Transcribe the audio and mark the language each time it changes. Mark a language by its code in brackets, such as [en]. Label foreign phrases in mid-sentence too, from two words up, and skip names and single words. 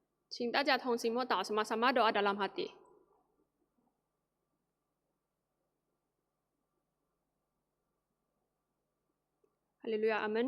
[zh] 请大家同心默祷 ， [id] sama-sama doa dalam hati。 [zh] 哈利路亚，阿门。